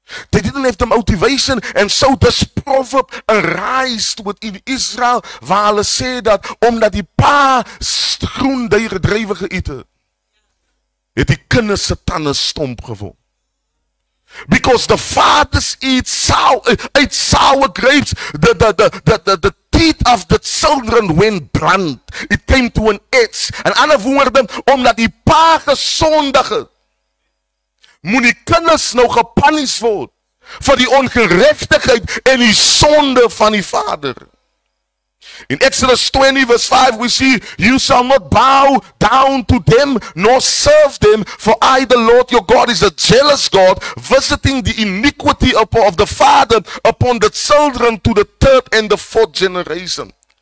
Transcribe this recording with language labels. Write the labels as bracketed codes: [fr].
[en] They didn't have the motivation, and so this proverb arised within Israel, [af] waar hulle sê dat omdat die pa groen druiwe geëet het, het die kinders se tande stomp geword. [en] Because the fathers ate sour grapes, the teeth of the children went blunt. It came to an edge. [af] En ander woorde, omdat die pa gesondig het, moet die kinders nou gepunish word vir die ongerechtigheid en die sonde van die vader. [en] In Exodus 20 verse 5 we see, you shall not bow down to them nor serve them, for I the Lord your God is a jealous God, visiting the iniquity of the father upon the children to the third and the fourth generation.